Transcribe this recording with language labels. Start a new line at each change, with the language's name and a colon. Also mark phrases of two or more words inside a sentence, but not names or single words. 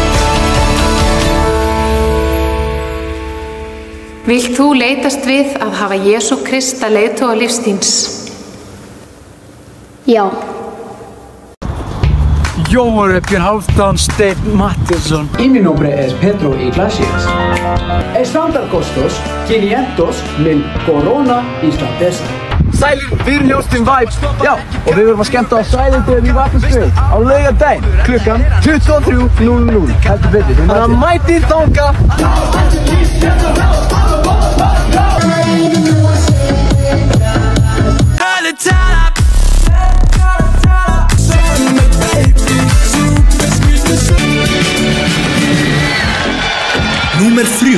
Icelandic: Vilt þú leitast við að hafa Jesú Krist að leiðtoga lífs þíns? Já.
Spanish: Yo, Björn Hálfdán Steinn Mattisson. Y mi nombre es Pedro Iglesias. Están costos 500.000 corona islandesa.
Icelandic: Sælir, við erum hljómsveitin Vibes. Já, og við verðum að skemmta á Svæðindöðum í Vatnsstöð á laugardaginn klukkan 23:00. Heldur betur. Þannig að mætið þangað. Númer 3.